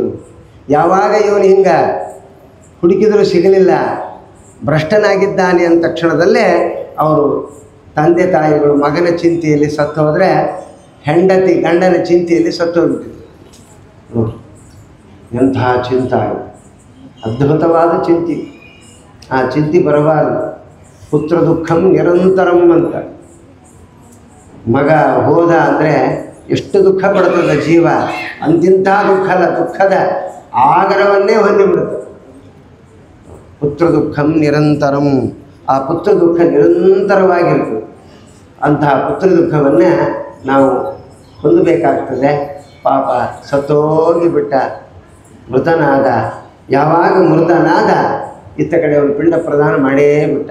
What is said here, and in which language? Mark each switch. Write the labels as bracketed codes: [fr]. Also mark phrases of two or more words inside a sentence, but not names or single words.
[kn] ಯಾವಾಗ ಇವನು ಹಿಂಗೆ ಹುಡುಕಿದರೂ ಸಿಗಲಿಲ್ಲ, ಭ್ರಷ್ಟನಾಗಿದ್ದಾನೆ ಅಂದ ತಕ್ಷಣದಲ್ಲೇ ಅವರು ತಂದೆ ತಾಯಿಗಳು ಮಗನ ಚಿಂತೆಯಲ್ಲಿ ಸತ್ತು ಹೋದರೆ, ಹೆಂಡತಿ ಗಂಡನ ಚಿಂತೆಯಲ್ಲಿ ಸತ್ತು ಹೋಗ್ಬಿಟ್ಟಿದ್ರು. ನೋಡಿ ಎಂಥ ಚಿಂತ, ಅದ್ಭುತವಾದ ಚಿಂತೆ. ಆ ಚಿಂತೆ ಬರಬಾರದು. [sa] ಪುತ್ರ ದುಃಖಂ ನಿರಂತರಂ ಅಂತ. [kn] ಮಗ ಹೋದ ಅಂದರೆ ಎಷ್ಟು ದುಃಖ ಪಡ್ತದೆ ಜೀವ, ಅಂತಿಂಥ ದುಃಖ ಅಲ್ಲ, ದುಃಖದ ಆಗರವನ್ನೇ ಹೊಂದಿಬಿಡುತ್ತೆ. [sa] ಪುತ್ರ ದುಃಖಂ ನಿರಂತರಂ, [kn] ಆ ಪುತ್ರ ದುಃಖ ನಿರಂತರವಾಗಿರ್ತದೆ. ಅಂತಹ ಪುತ್ರ ದುಃಖವನ್ನೇ ನಾವು ಹೊಂದಬೇಕಾಗ್ತದೆ. ಪಾಪ ಸತ್ತೋಗಿ ಬಿಟ್ಟ, ಮೃತನಾದ. ಯಾವಾಗ ಮೃತನಾದ, ಇತ್ತ ಕಡೆ ಅವನು ಪಿಂಡ ಪ್ರದಾನ ಮಾಡೇ ಬಿಟ್ಟ.